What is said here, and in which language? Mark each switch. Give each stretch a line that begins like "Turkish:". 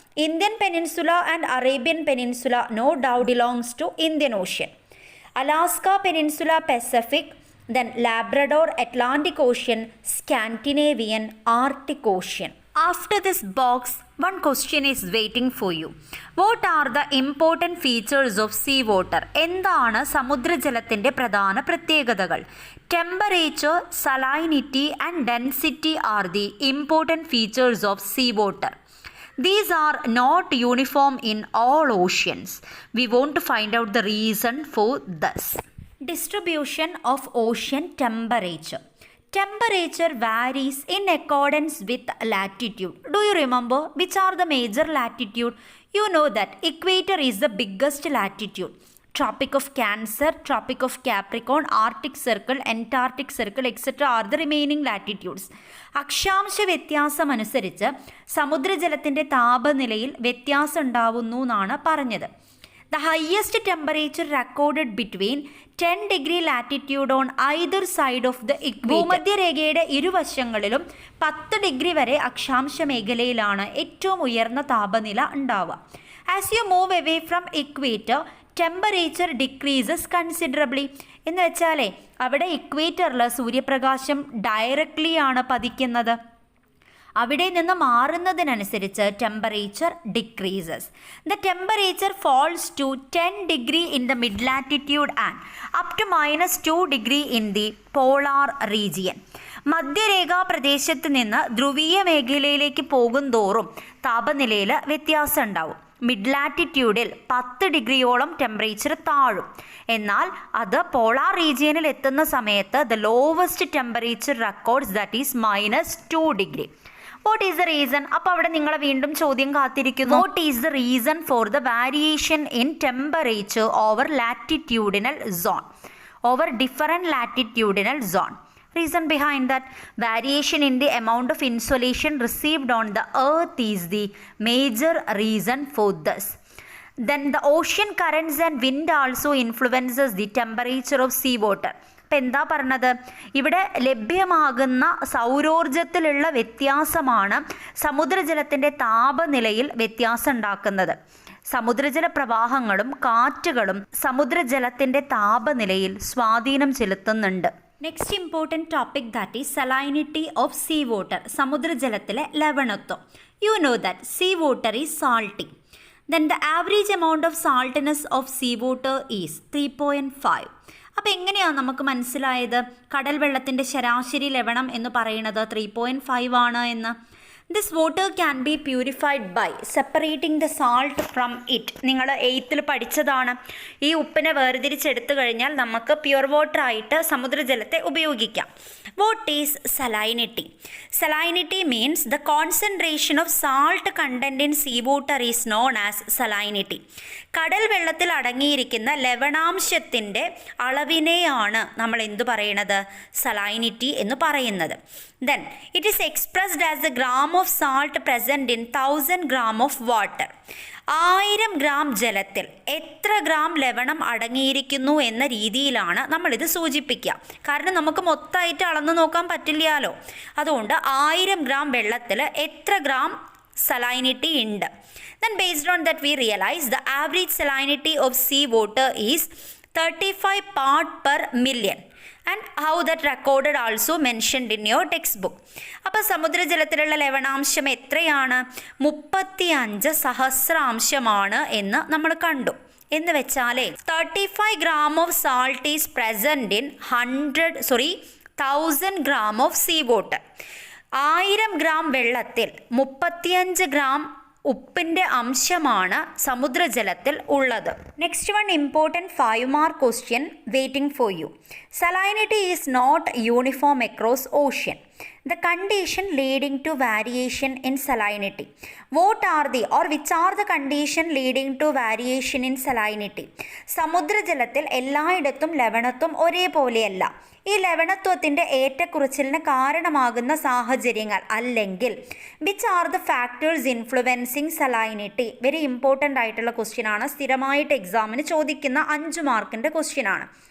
English: Indian Peninsula and Arabian Peninsula no doubt belongs to Indian Ocean. Alaska Peninsula, Pacific. Then Labrador, Atlantic Ocean. Scandinavian, Arctic Ocean. After this box, one question is waiting for you. What are the important features of sea water?
Malayalam: എന്താണ് സമുദ്രജലത്തിൻ്റെ പ്രധാന പ്രത്യേകതകൾ?
English: Temperature, salinity and density are the important features of sea water. These are not uniform in all oceans. We want to find out the reason for this. Distribution of ocean temperature. Temperature varies in accordance with latitude. Do you remember which are the major latitude? You know that equator is the biggest latitude. Tropic of Cancer, Tropic of Capricorn, Arctic Circle, Antarctic Circle, etc. are the remaining latitudes.
Malayalam: അക്ഷാംശ വ്യത്യാസം അനുസരിച്ച് സമുദ്രജലത്തിൻ്റെ താപനിലയിൽ വ്യത്യാസം ഉണ്ടാവുന്നു എന്നാണ് പറഞ്ഞത്.
English: The highest temperature recorded between 10 degree latitude on either side of the equator.
Malayalam: ഭൂമധ്യരേഖയുടെ ഇരുവശങ്ങളിലും 10 degree വരെ അക്ഷാംശ മേഖലയിലാണ് ഏറ്റവും ഉയർന്ന താപനില ഉണ്ടാവുക.
English: As you move away from equator, temperature decreases considerably.
Malayalam: എന്ന് വെച്ചാലേ അവിടെ ഇക്വേറ്ററിൽ സൂര്യപ്രകാശം ഡയറക്റ്റ്ലി ആണ് പതിക്കുന്നത്. അവിടെ നിന്ന് മാറുന്നതിനനുസരിച്ച്
English: Temperature decreases. The temperature falls to 10 degree in the mid latitude and up to -2 degree in the polar region.
Malayalam: മധ്യരേഖാ പ്രദേശത്ത് നിന്ന് ധ്രുവീയ മേഖലയിലേക്ക് പോകും തോറും താപനിലയിൽ വ്യത്യാസം ഉണ്ടാവും. Mid ലാറ്റിറ്റ്യൂഡിൽ 10 ഡിഗ്രിയോളം temperature താഴും. എന്നാൽ അത് പോളാർ റീജിയനിൽ എത്തുന്ന സമയത്ത്
English: The lowest temperature records that is -2 degree. What is the reason?
Malayalam: അപ്പോൾ അവിടെ നിങ്ങളെ വീണ്ടും ചോദ്യം കാത്തിരിക്കുന്നു.
English: What is the reason for the variation in temperature over latitudinal zone, over different latitudinal zone? Reason behind that, variation in the amount of insolation received on the earth is the major reason for this. Then the ocean currents and wind also influences the temperature of sea water.
Malayalam: അപ്പം എന്താ പറഞ്ഞത്? ഇവിടെ ലഭ്യമാകുന്ന സൗരോർജത്തിലുള്ള വ്യത്യാസമാണ് സമുദ്രജലത്തിൻ്റെ താപനിലയിൽ വ്യത്യാസം ഉണ്ടാക്കുന്നത്. സമുദ്രജല പ്രവാഹങ്ങളും കാറ്റുകളും സമുദ്രജലത്തിൻ്റെ താപനിലയിൽ സ്വാധീനം ചെലുത്തുന്നുണ്ട്.
English: Next important topic that is salinity of sea water.
Malayalam: സമുദ്രജലത്തിലെ ലവണത്വം.
English: You know that sea water is salty. Then the average amount of saltiness of sea water is 3.5.
Malayalam: അപ്പോൾ എങ്ങനെയാണ് നമുക്ക് മനസ്സിലായത് കടൽ വെള്ളത്തിൻ്റെ ശരാശരി ലവണം എന്ന് പറയുന്നത് 3.5 ആണ് എന്ന്?
English: This water can be purified by separating the salt from it.
Malayalam: നിങ്ങൾ 8th പഠിച്ചതാണ്. ഈ ഉപ്പിനെ വേർതിരിച്ചെടുത്തു കഴിഞ്ഞാൽ നമുക്ക്
English: pure water
Malayalam: ആയിട്ട് സമുദ്രജലത്തെ ഉപയോഗിക്കാം.
English: What is salinity? Salinity means the concentration of salt content in seawater is known as salinity.
Malayalam: കടൽ വെള്ളത്തിൽ അടങ്ങിയിരിക്കുന്ന ലവണാംശത്തിൻ്റെ അളവിനെയാണ് നമ്മൾ എന്തു പറയണത്? സലൈനിറ്റി എന്ന് പറയുന്നത്.
English: Then it is expressed as the gram of salt present in 1000 gram of water.
Malayalam: 1000 gram ജലത്തിൽ എത്ര ഗ്രാം ലവണം അടങ്ങിയിരിക്കുന്നു എന്ന രീതിയിലാണ് നമ്മളിത് സൂചിപ്പിക്കുക. കാരണം നമുക്ക് മൊത്തമായിട്ട് അളന്ന് നോക്കാൻ പറ്റില്ലല്ലോ. അതുകൊണ്ട് 1000 ഗ്രാം വെള്ളത്തിൽ എത്ര ഗ്രാം salinity ഉണ്ട്.
English: Then based on that we realize the average salinity of sea water is 35 part per million. And how that recorded also mentioned in your textbook.
Malayalam: അപ്പോൾ സമുദ്രജലത്തിലുള്ള ലവണാംശം എത്രയാണ്? 35 സഹസ്രാംശമാണ് എന്ന് നമ്മൾ കണ്ടു. എന്ന് വെച്ചാലേ
English: 35 gram of salt is present in 1000 gram of sea water.
Malayalam: 1000 gram വെള്ളത്തിൽ 35 gram ഉപ്പിൻ്റെ അംശമാണ് സമുദ്രജലത്തിൽ ഉള്ളത്.
English: Next one important 5 mark question waiting for you. Salinity is not uniform across ocean. The condition leading to variation in salinity. What are the or which are the condition leading to variation in salinity?
Malayalam: സമുദ്രജലത്തിൽ എല്ലായിടത്തും ലവണത്വം ഒരേപോലെയല്ല. ഈ ലവണത്വത്തിൻ്റെ ഏറ്റക്കുറച്ചിലിന് കാരണമാകുന്ന സാഹചര്യങ്ങൾ അല്ലെങ്കിൽ
English: Which are the factors influencing salinity. Very important
Malayalam: ആയിട്ടുള്ള question ആണ്. സ്ഥിരമായിട്ട് എക്സാമിന് ചോദിക്കുന്ന 5 മാർക്കിൻ്റെ ക്വസ്റ്റ്യൻ ആണ്.